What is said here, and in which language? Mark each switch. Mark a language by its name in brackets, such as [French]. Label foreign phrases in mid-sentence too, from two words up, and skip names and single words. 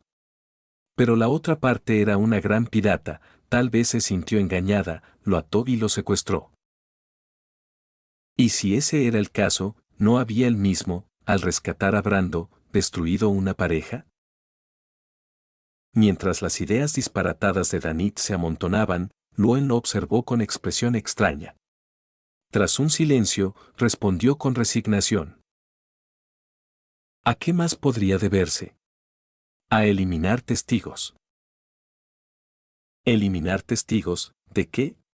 [Spanish] Pero la otra parte era una gran pirata, tal vez se sintió engañada, lo ató y lo secuestró. Y si ese era el caso, ¿no había él mismo, al rescatar a Brando, destruido una pareja? Mientras las ideas disparatadas de Danitz se amontonaban, Luoen lo observó con expresión extraña. Tras un silencio, respondió con resignación. ¿A qué más podría deberse? A eliminar testigos. ¿Eliminar testigos, de qué?